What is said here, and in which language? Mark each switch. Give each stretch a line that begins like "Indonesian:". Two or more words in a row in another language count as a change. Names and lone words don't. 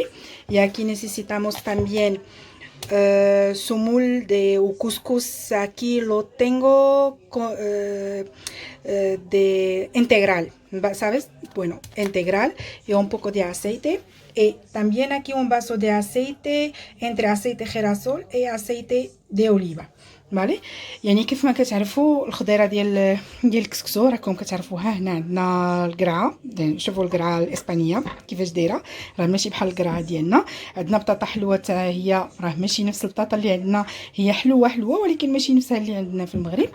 Spanish: Y aquí necesitamos también sumul de couscous. Aquí lo tengo de integral, ¿sabes? Bueno, integral, y un poco de aceite. Y también aquí un vaso de aceite, entre aceite girasol y aceite de oliva.
Arabic: فوالا. يعني كيف ما كتعرفوا الخضيره ديال الكسكسو راكم كتعرفوها. هنا عندنا القرعه، شوفوا القرعه الاسبانيه كيفاش دايره، راه ماشي بحال القرعه ديالنا. عندنا بطاطا حلوه حتى هي، راه ماشي نفس البطاطا اللي عندنا، هي حلوه حلوه ولكن ماشي نفسها اللي عندنا في المغرب.